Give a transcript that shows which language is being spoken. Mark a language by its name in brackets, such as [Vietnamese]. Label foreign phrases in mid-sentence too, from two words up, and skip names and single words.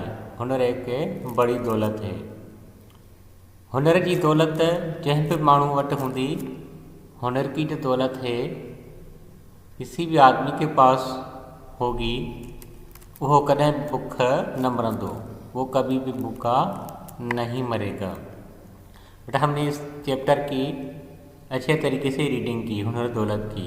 [Hindi] हुनर एक बड़ी दौलत है। [Sindhi] हुनर की दौलत जंहिं बि माण्हू वटि हूंदी, [Hindi] हुनर की जो दौलत है किसी भी आदमी के पास होगी, [Sindhi] वो कदें भूख न मरंदो, [Hindi] वो कभी भी भूखा नहीं मरेगा। बेटा हमने इस चैप्टर की अच्छे तरीके से रीडिंग की, हुनर दौलत की।